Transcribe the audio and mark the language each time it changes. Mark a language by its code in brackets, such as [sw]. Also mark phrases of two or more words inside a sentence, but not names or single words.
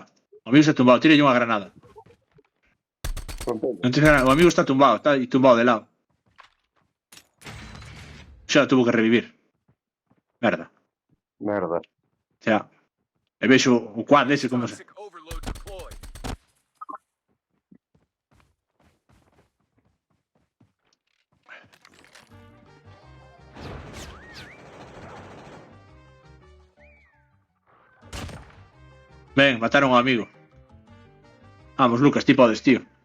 [gl] O amigo está tumbado. Tírelle unha granada. Non tens granada. O amigo está tumbado. Está tumbado de lado. Xa tuvo que revivir. Merda. Merda. Xa. E vexo o quad ese como se... [en] Toxic overload deployed. [gl] Ben, mataron ao amigo. Vamos, Lucas, ti podes, tío.